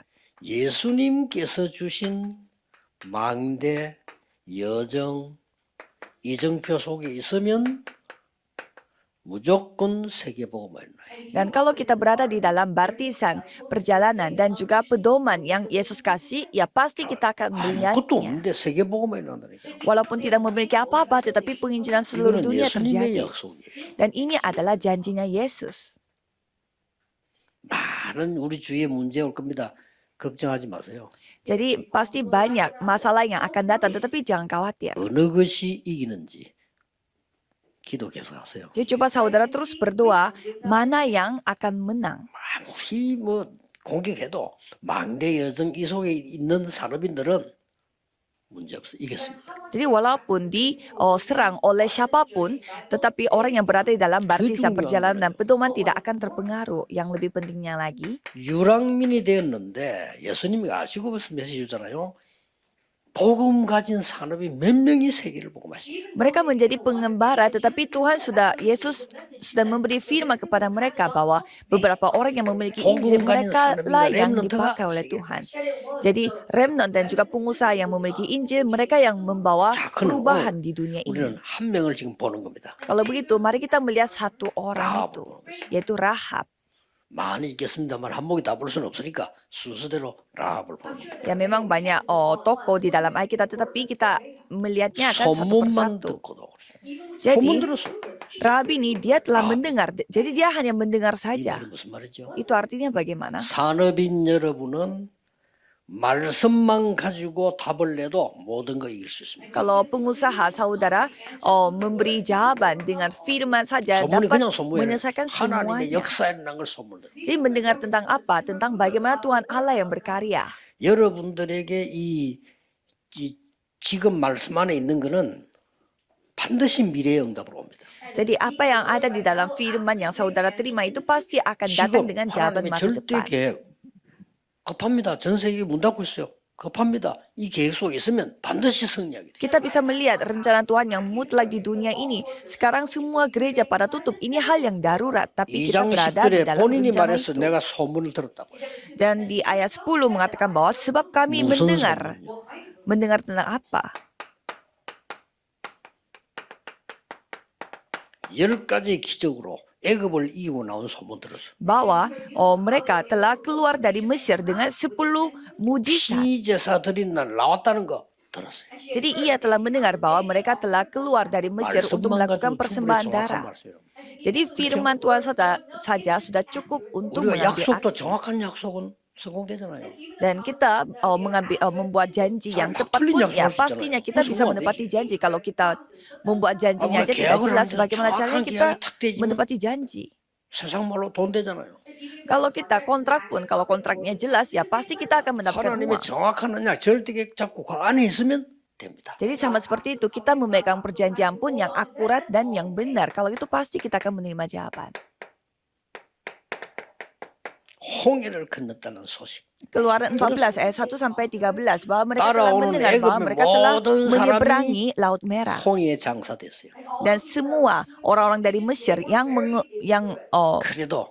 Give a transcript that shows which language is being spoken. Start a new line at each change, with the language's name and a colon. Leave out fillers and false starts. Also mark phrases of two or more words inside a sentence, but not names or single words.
Korean: 예수님께서 주신 망대, 여정, 이정표 속에 있으면 무조건 세계복음화를 나요.
Indonesian: Dan kalau kita berada di dalam baptisan, perjalanan, dan juga pedoman yang Yesus kasih, ya pasti kita akan
Korean: 아무것도
Indonesian: melihatnya.
Korean: 없는데 세계복음화를 난다니까.
Indonesian: Walaupun tidak memiliki apa-apa, tetapi penginjilan seluruh
Korean: 이거는
Indonesian: dunia
Korean: 예수님의
Indonesian: terjadi.
Korean: 약속이에요.
Indonesian: Dan ini adalah janjinya Yesus.
Korean: 많은 우리 주위에 문제 올 겁니다. 걱정하지 마세요.
Indonesian: Jadi pasti banyak masalah yang akan datang, tetapi jangan khawatir.
Korean: 어느 것이 이기는지 기도 계속하세요.
Indonesian: Jadi coba saudara terus berdoa, mana yang akan menang.
Korean: 아무리 뭐 공격해도 망대 여정 이 속에 있는 산업인들은 문제 없어 이겼습니다.
Indonesian: Jadi walaupun diserang oleh siapapun, tetapi orang yang berada di dalam baptisan, perjalanan, dan pedoman tidak akan terpengaruh. Yang lebih pentingnya lagi,
Korean: 유랑민이 되었는데 예수님이 아시고 벌써 메시지 주잖아요. 복음 가진 산업이 몇 명이 세계를 복음하시죠.
Indonesian: mereka menjadi pengembara, tetapi Yesus sudah memberi firman kepada mereka bahwa beberapa orang yang memiliki Injil, mereka lah yang dipakai oleh Tuhan. Jadi remnant dan juga pengusaha yang memiliki Injil, mereka yang membawa perubahan di dunia ini.
Korean: 우리는 한 명을 지금 보는 겁니다.
Indonesian: Kalau begitu, mari kita melihat satu orang itu, yaitu Rahab.
Korean: 많이 있겠습니다만 한목이 다 볼 수는 없으니까 순서대로 라합을 보는 거예요.
Indonesian: Ya memang banyak tokoh di dalam Alkitab, tetapi kita melihatnya akan satu
Korean: 소문만
Indonesian: persatu.
Korean: 듣고도 그렇습니다. 소문
Indonesian: Jadi
Korean: 들었어.
Indonesian: Rahab ini dia telah mendengar, jadi dia hanya mendengar
Korean: 이
Indonesian: saja.
Korean: 말이 무슨 말이죠?
Indonesian: Itu artinya bagaimana?
Korean: 산업인 여러분은 말씀만 가지고 답을 내도 모든 거 이길 수 있습니다.
Indonesian: Kalau pengusaha saudara memberi jawaban dengan firman saja
Korean: 소문이
Indonesian: dapat
Korean: 그냥 소문이 아니라
Indonesian: menyelesaikan
Korean: 하나님의
Indonesian: semuanya.
Korean: 역사에 일어난 걸 소문을.
Indonesian: Jadi mendengar tentang apa? Tentang bagaimana Tuhan Allah yang berkarya.
Korean: 여러분들에게 이 지금 말씀 안에 있는 거는 반드시 미래의 응답으로 옵니다.
Indonesian: Jadi apa yang ada di dalam firman yang saudara terima itu pasti akan datang
Korean: 지금
Indonesian: dengan jawaban
Korean: 하나님의
Indonesian: masa
Korean: 절대
Indonesian: depan.
Korean: 계획 급합니다. 전 세계 문 닫고 있어요. 급합니다. 이 계획 속에 있으면 반드시 승리하게 돼요.
Indonesian: Kita bisa melihat rencana Tuhan yang mutlak di dunia ini. Sekarang semua gereja pada tutup. Ini hal yang darurat. Tapi kita
Korean: 2장
Indonesian: berada di
Korean: 10절에
Indonesian: dalam
Korean: 본인이
Indonesian: rencana
Korean: 말해서 itu. 내가 소문을 들었다고.
Indonesian: Dan di ayat 10 mengatakan bahwa sebab kami
Korean: 무슨
Indonesian: mendengar.
Korean: 소문이요?
Indonesian: Mendengar tentang apa?
Korean: 10가지 기적으로 애굽을 이기고 나온 소문 들었어.
Indonesian: Bahwa mereka telah keluar dari Mesir dengan 10 mujizat.
Korean: 피제사 드린 날 나왔다는 거 들었어요.
Indonesian: Jadi ia telah mendengar bahwa mereka telah keluar dari Mesir untuk
Korean: 말씀만
Indonesian: melakukan
Korean: 가지고 충분히
Indonesian: persembahan
Korean: 정확한
Indonesian: darah.
Korean: 말씀이에요.
Indonesian: Jadi firman Tuhan saja sudah cukup untuk
Korean: 우리가
Indonesian: mengambil
Korean: 약속도
Indonesian: aksi.
Korean: 정확한 약속은 성공되잖아요.
Indonesian: Dan kita membuat janji yang tepat pun ya pastinya kita bisa menepati janji. Kalau kita membuat janjinya aja tidak jelas bagaimana caranya kita menepati janji.
Korean: 세상 말로 돈 되잖아요.
Indonesian: Kalau kita kontrak pun, kalau kontraknya jelas ya pasti kita akan mendapatkan
Korean: 하나님의
Indonesian: uang.
Korean: 정확한 언약 절대계획 잡고 그 안에 있으면 됩니다.
Indonesian: Jadi sama seperti itu, kita memegang perjanjian pun yang akurat dan yang benar. Kalau itu pasti kita akan menerima jawaban.
Korean: 홍해를 건넜다는 소식.
Indonesian: Keluaran 14 ayat 1 sampai 13 bahwa mereka telah
Korean: 따라오는
Indonesian: mendengar bahwa
Korean: 애굽의
Indonesian: mereka telah
Korean: 모든 사람이
Indonesian: menyeberangi Laut Merah.
Korean: 홍해에 장사됐어요.
Indonesian: Dan semua orang-orang dari Mesir yang
Korean: 그래도